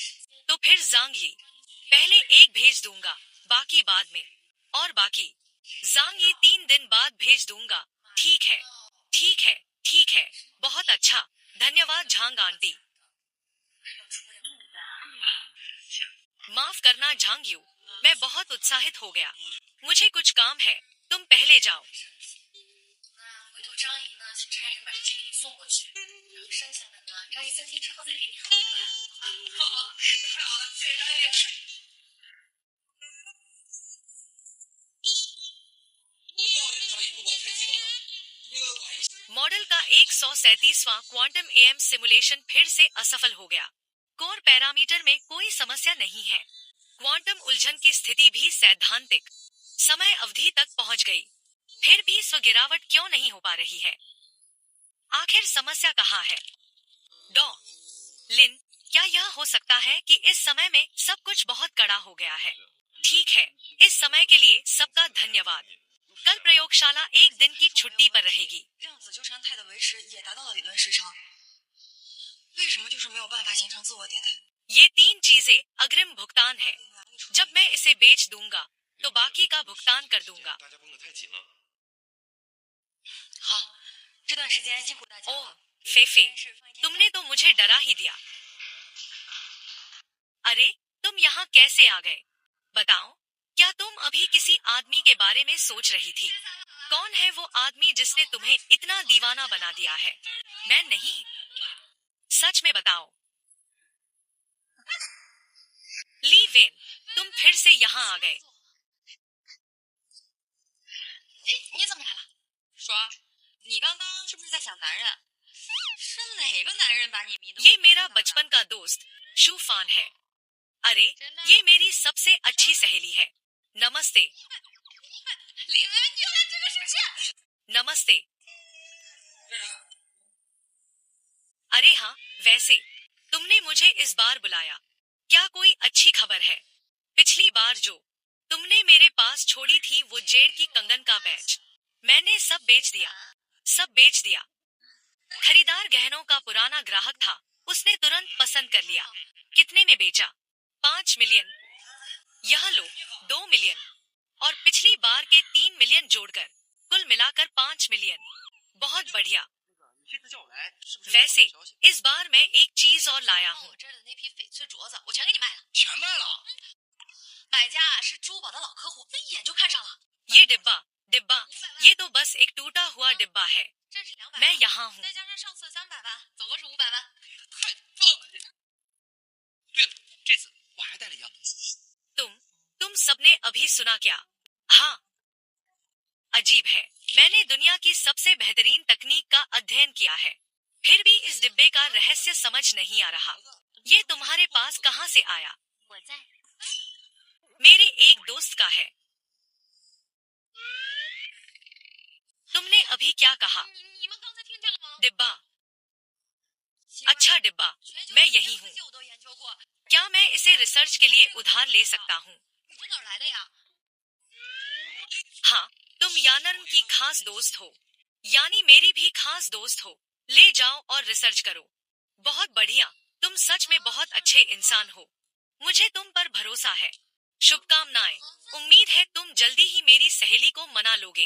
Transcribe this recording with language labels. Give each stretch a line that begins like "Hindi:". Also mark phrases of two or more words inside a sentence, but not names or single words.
Hindi: तो फिर जांग यी, पहले एक भेज दूंगा, बाकी बाद में, और बाकी जांग यी 3 दिन बाद भेज दूंगा। ठीक है, ठीक है, ठीक है, बहुत अच्छा, धन्यवाद झांग आंटी। माफ करना झांग यू, मैं बहुत उत्साहित हो गया। मुझे कुछ काम है, तुम पहले जाओ।
Chinese: 回头张姨呢去拆着把这给你送过去，然后剩下的呢，张姨3天之后再给你好了。好，太好了，谢谢张姨。
Hindi: मॉडल का 137वां
English: quantum AM simulation
Hindi: फिर से असफल हो गया। कोर पैरामीटर में कोई समस्या नहीं है। क्वांटम उलझन की स्थिति भी सैद्धांतिक समय अवधि तक पहुंच गई। फिर भी स्वगिरावट क्यों नहीं हो पा रही है? आखिर समस्या कहाँ है? डॉ लिन, क्या यह हो सकता है कि इस समय में सब कुछ बहुत कड़ा हो गया है? ठीक है, इस समय के लिए सबका धन्यवाद। कल प्रयोगशाला 1 दिन की छुट्टी पर रहेगी।
Chinese: 量子纠缠态的维持也达到了理论时长，为什么就是没有办法形成自我迭代？
Hindi: ये 3 चीजें अग्रिम भुगतान है। जब मैं इसे बेच दूंगा तो बाकी का भुगतान कर दूंगा।
Chinese: 大家绷得太紧了。好，这段时间辛苦大家 ओह 了。
Hindi: फेफे, तुमने तो मुझे डरा ही दिया। अरे, तुम यहाँ कैसे आ गए? बताओ, क्या तुम अभी किसी आदमी के बारे में सोच रही थी? कौन है वो आदमी जिसने तुम्हें इतना दीवाना बना दिया है? मैं नहीं, सच में बताओ। ली वेन, तुम फिर से यहाँ आ गए।
Chinese: 哎，你怎么来了？说，你刚刚是不是在想男人？是哪个男人把你迷得？
Hindi: ये मेरा बचपन का दोस्त शूफान है। अरे, ये मेरी सबसे अच्छी सहेली है। नमस्ते।
Chinese: 李文，你又来这个是不是？
Hindi: नमस्ते। अरे हाँ, वैसे तुमने मुझे इस बार बुलाया, क्या कोई अच्छी खबर है? पिछली बार जो तुमने मेरे पास छोड़ी थी वो जेड की कंगन का बैच, मैंने सब बेच दिया, सब बेच दिया। खरीदार गहनों का पुराना ग्राहक था, उसने तुरंत पसंद कर लिया। कितने में बेचा? 5 मिलियन। यह लो 2 मिलियन, और पिछली बार के 3 मिलियन जोड़कर कुल मिलाकर 5 मिलियन। बहुत बढ़िया।
Chinese: 你这次叫我来，是不是？
Hindi: वैसे इस बार मैं एक चीज और लाया
Chinese: 我
Hindi: हूँ।
Chinese: 这儿的那批翡翠镯子，我全给你卖了。全卖了。买家是珠宝的老客户，他一眼就看上了。
Hindi: ये डिब्बा डिब्बा ये तो बस एक टूटा हुआ डिब्बा है।
Chinese: 这是200
Hindi: मैं
Chinese: 万，
Hindi: यहाँ हूँ।
Chinese: 再加上上次的300万，总共是500万。太棒了！对了，这次我还带了一样东西。
Hindi: तुम सबने अभी सुना क्या? हाँ, अजीब है, मैंने दुनिया की सबसे बेहतरीन तकनीक का अध्ययन किया है, फिर भी इस डिब्बे का रहस्य समझ नहीं आ रहा। ये तुम्हारे पास कहाँ से आया?
Chinese: 我在。
Hindi: मेरे एक दोस्त का है। तुमने अभी क्या कहा?
Chinese: 你们刚才听见了吗？
Hindi: डिब्बा, अच्छा डिब्बा, मैं यही हूँ।
Chinese: 我都研究过。
Hindi: क्या मैं इसे रिसर्च के लिए उधार ले सकता हूँ?
Chinese: 你从哪儿来的呀？
Hindi: हाँ, तुम यानर्म की खास दोस्त हो, यानी मेरी भी खास दोस्त हो। ले जाओ और रिसर्च करो। बहुत बढ़िया, तुम सच में बहुत अच्छे इंसान हो। मुझे तुम पर भरोसा है। शुभकामनाएं। उम्मीद है तुम जल्दी ही मेरी सहेली को मना लोगे।